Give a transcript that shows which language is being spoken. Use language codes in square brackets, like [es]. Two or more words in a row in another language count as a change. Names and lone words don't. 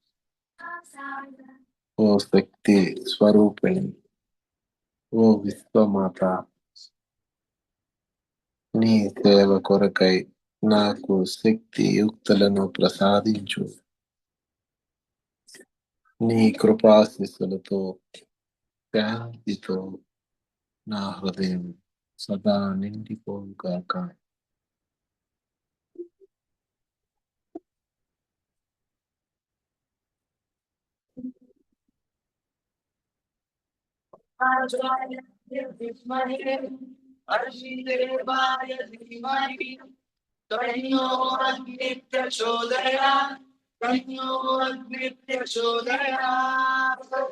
[te] ఓ శక్తి స్వరూపిణి, ఓ విశ్వమాత, నీ సేవ కొరకై నాకు శక్తి యుక్తులను ప్రసాదించు. నీ కృపాశీస్సులతో శాంతితో నా హృదయం సదా నిండిపోగాక. [sa] अर्षिदेवाय धीमहि तन्नो अग्निः प्रचोदयात् तन्नो अग्निः प्रचोदयात्